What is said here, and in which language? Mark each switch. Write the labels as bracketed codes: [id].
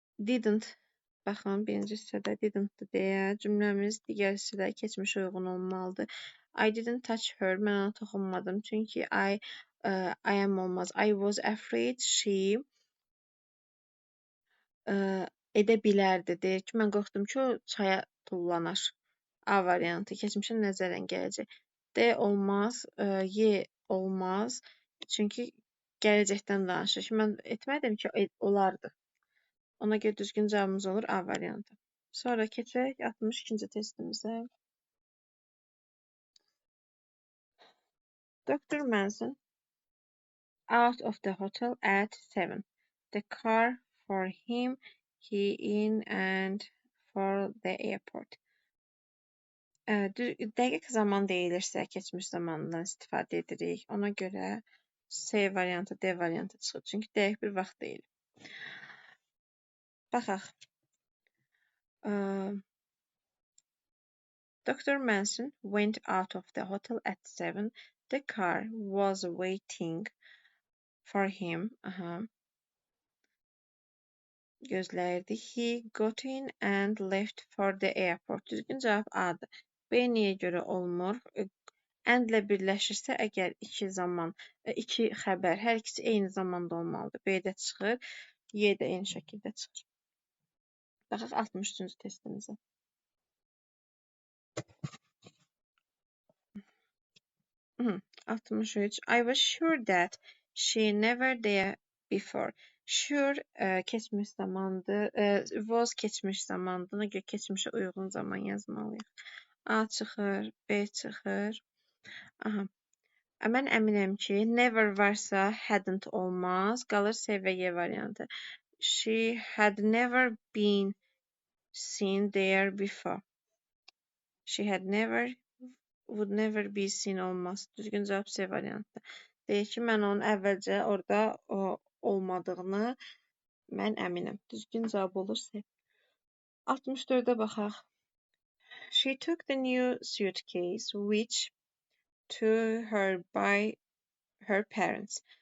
[en] Didn't. [az] Baxın, birinci hissədə didn't deyə cümləmiz digər hissədə keçmişə uyğun olmalıdır. [en] I didn't touch her. [az] Mən ona toxunmadım. Çünki I am olmaz. [en] I was afraid she [az] edə bilərdi. Deyir ki, mən qorxdum ki, o çaya tullanar. A variantı keçmişə nəzərən gələcək. D olmaz, Y olmaz. Çünki gələcəkdən danışır. Mən etmədim ki, olardı. Ona görə düzgün cavabımız olur A variantı. Sonra keçək 62-ci testimizə. [en] Dr. Manson out of the hotel at 7. The car for him, he in and for the airport. [az] Dəqiq zaman deyilirsə, keçmiş zamandan istifadə edirik. Ona görə C variantı, D variantı çıxır. Çünki dəqiq bir vaxt deyil. Baxaq. [en] Dr. Manson went out of the hotel at 7. The car was waiting for him. [az] gözləyirdi. [en] He got in and left for the airport. [az] Düzgün cavab A-dır. B niyə görə olmur? And-lə birləşirsə, əgər iki xəbər, hər ikisi eyni zamanda olmalıdır. B-də çıxır, Y də eyni şəkildə çıxır. Baxaq 63-cü testimizə. 63. [en] I was sure that she never there before. [az] Sure keçmiş zamandır. Was keçmiş zamandır. Buna görə keçmişə uyğun zaman yazmalıyıq. A çıxır, B çıxır. Aha. Mən əminəm ki, never varsa hadn't olmaz. Qalır C və Y variantı. [en] She had never been seen there before. She had never would never be seen [az] olmaz. Düzgün cavab C variantı. Deyək ki, mən onun əvvəlcə orada olmadığını mən əminəm. Düzgün cavab olur C. 64-ə baxaq. [en] She took the new suitcase which to her by her parents.